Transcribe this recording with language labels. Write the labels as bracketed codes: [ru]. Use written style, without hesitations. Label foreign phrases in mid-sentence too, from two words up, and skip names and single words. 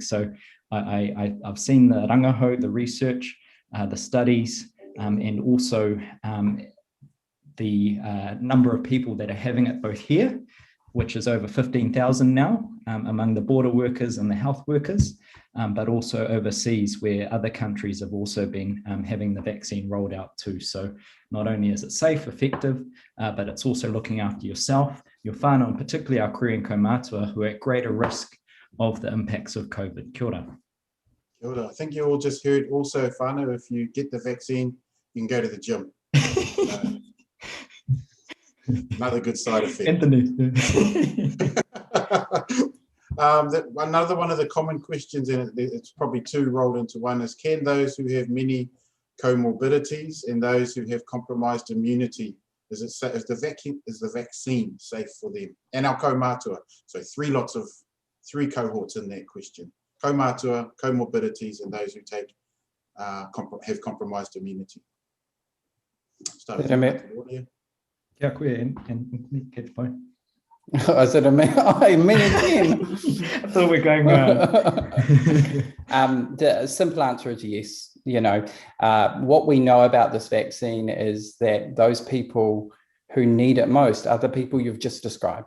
[en] So I've seen the rangaho, the research, the studies, and also the number of people that are having it both here, which is over 15,000 now among the border workers and the health workers, but also overseas where other countries have also been having the vaccine rolled out too. So not only is it safe, effective, but it's also looking after yourself, your whānau, and particularly our Korean kaumātua who are at greater risk of the impacts of COVID. [mi] Kia ora. Kia ora. [en] I think you all just heard also, whānau, if you get the vaccine, you can go to the gym. Another good side effect. Anthony. Another one of the common questions, and it's probably two rolled into one, is can those who have many comorbidities and those who have compromised immunity, is the vaccine safe for them and our kaumātua? So three cohorts in that question: kaumātua, comorbidities, and those who have compromised immunity. Start with Mataroria. [mi] Kia koe, [en] Anthony, get the phone. I said, me again. I thought we're going the simple answer is yes. You know, what we know about this vaccine is that those people who need it most are the people you've just described.